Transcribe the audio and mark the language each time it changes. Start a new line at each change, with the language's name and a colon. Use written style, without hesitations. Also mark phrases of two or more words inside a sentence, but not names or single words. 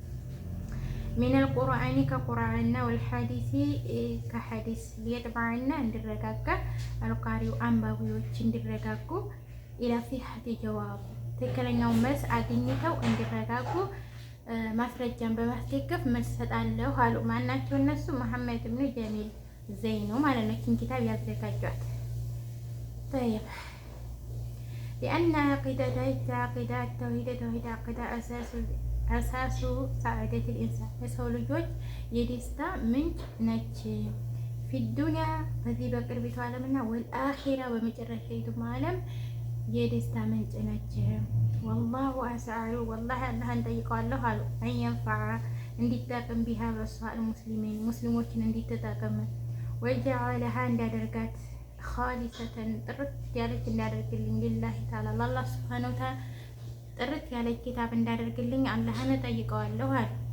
Arabic: من القرآن
Amharic: ከቁርአንና ወልሐዲሲ ከሐዲስ ሊየጥመዕና እንዲረጋጋ አልቃሪው አንባቢዎች እንዲረጋጉ
Arabic: إلى صحة الجواب
Amharic: ትክክለኛው መልስ አግኝተው እንዲረጋጉ ማስረጃን በማስደገፍ መልስ ሰጣለሁ አሉ። ማናቸው እነሱ? መሐመድ ብኑ ጀሚል ዘይኑ ማለት ነው። ይህችን ኪታብ ያዘጋጇት።
Arabic: طيب لأن عقيدة التوحيد عقيدة أساس سعادة
Amharic: الإنسان የሰው ልጆች የደስታ ምንጭ ነች።
Arabic: في الدنيا
Amharic: በዚህ በቅርቢቱ ዓለምና ወልአኺራ በመጨረሻይቱ ዓለም የደስታ ምንጭ ነች።
Arabic: والله أسأل
Amharic: ወላሂ አላህን ጠይቀዋለሁ አሉ አንየንፈዐ እንዲጠቅም ቢሃ በሷ ሙስሊሚን ሙስሊሞችን እንዲተጠቅም ወጀዐለሃ እንዳደርጋት ኻሊሰተን ጥርት ያለች እንዳደርግልኝ
Arabic: لله تعالى
Amharic: ለአላህ
Arabic: سبحانه وتعالى
Amharic: ጥርት ያለች ኪታብ እንዳደርግልኝ አላህን ጠይቀዋለሁ አሉ።